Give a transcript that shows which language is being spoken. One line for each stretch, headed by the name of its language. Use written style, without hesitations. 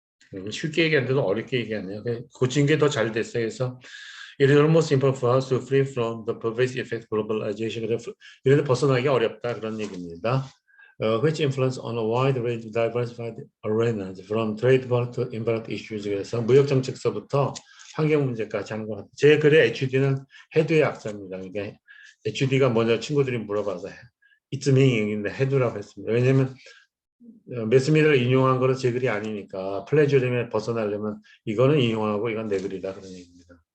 Korean: 그래서 쉽게 얘기하는데도 어렵게 얘기하네요. 고친 게 더 잘 됐어요.
English: 그래서 It is almost impossible for us to free from the pervasive effect of globalization.
Korean: 이런데 벗어나기 어렵다 그런 얘기입니다.
English: Which influence on a wide range of diversified arenas from trade to environment issues.
Korean: 그래서 무역 정책서부터 환경 문제까지 하는 것 같아요. 제 글의 HD는 해두의 약자입니다. 그러니까 HD가 먼저 친구들이 물어봐서
English: It's meaning
Korean: 인데 해두라고 했습니다. 왜냐하면 매스미를 인용한 거는 제 글이 아니니까 플래저림에 벗어나려면 이거는 인용하고 이건 내 글이다 그런 얘기입니다.